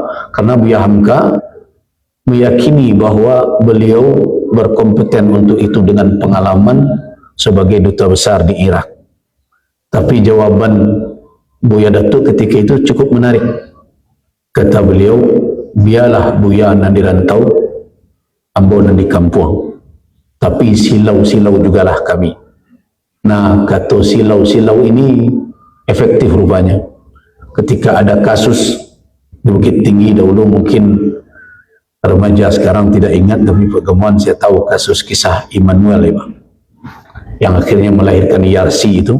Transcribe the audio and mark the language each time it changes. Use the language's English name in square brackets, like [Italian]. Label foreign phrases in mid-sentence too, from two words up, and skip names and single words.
[Indonesian] Karena Buya Hamka meyakini bahwa beliau berkompeten untuk itu dengan pengalaman sebagai duta besar di Irak. Tapi jawaban Buya Datuk ketika itu cukup menarik. Kata beliau, [Minangkabau] biarlah Buya nanti rantau, ambo nanti kampung, tapi silau-silau jugalah kami. [Indonesian] Nah, kata silau-silau ini efektif rupanya. Ketika ada kasus di Bukit Tinggi dahulu, mungkin remaja sekarang tidak ingat, tapi Pak Gemuan saya tahu kasus kisah Immanuel ya, Pak, yang akhirnya melahirkan Yarsi itu.